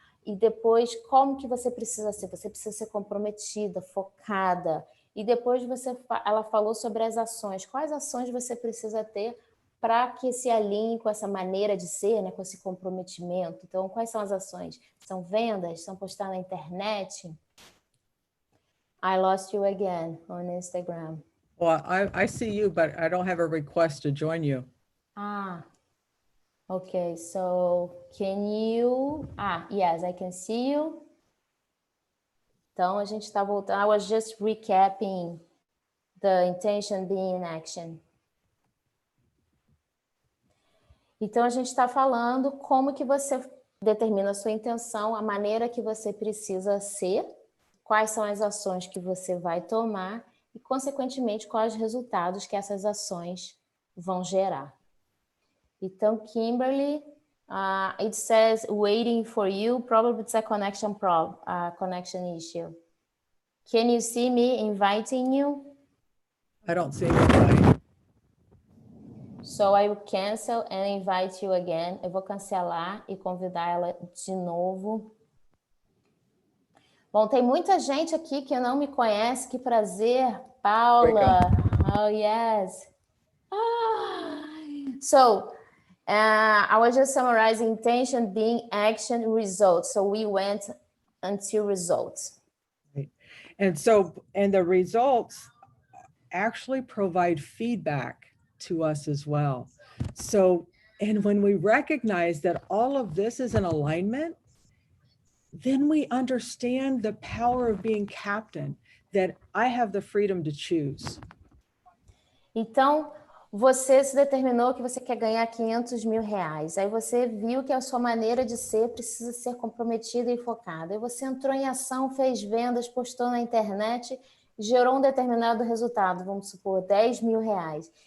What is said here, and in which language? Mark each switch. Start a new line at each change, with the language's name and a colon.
Portuguese: E depois, como que você precisa ser? Você precisa ser comprometida, focada. E depois, ela falou sobre as ações. Quais ações você precisa ter para que se alinhe com essa maneira de ser, né? Com esse comprometimento? Então, quais são as ações? São vendas? São postar na internet?
English: I lost you again on Instagram. Well, I see you, but I don't have a request to join you. Ah, okay. So can you? Yes, I can see you.
Portuguese: Então a gente está voltando.
English: I was just recapping the intention being in action.
Portuguese: Então a gente está falando como que você determina a sua intenção, a maneira que você precisa ser, quais são as ações que você vai tomar e, consequentemente, quais os resultados que essas ações vão gerar.
English: Então, Kimberly, it says waiting for you. Probably it's a connection issue. Can you see me inviting you? I don't see anybody. So I will cancel and invite you again.
Portuguese: Eu vou cancelar e convidar ela de novo. Bom, tem muita gente aqui que não me conhece. Que prazer, Paula.
English: Oh, yes. So, I was just summarizing intention, being action, results. So we went until results. Right. And the results actually provide feedback to us as well. So, and when we recognize that all of this is in alignment, then we understand the power of being captain, that I have the freedom to choose.
Portuguese: Então, você se determinou que você quer ganhar 500 mil reais. Aí você viu que a sua maneira de ser precisa ser comprometida e focada. Aí você entrou em ação, fez vendas, postou na internet, gerou um determinado resultado, vamos supor, 10 mil reais.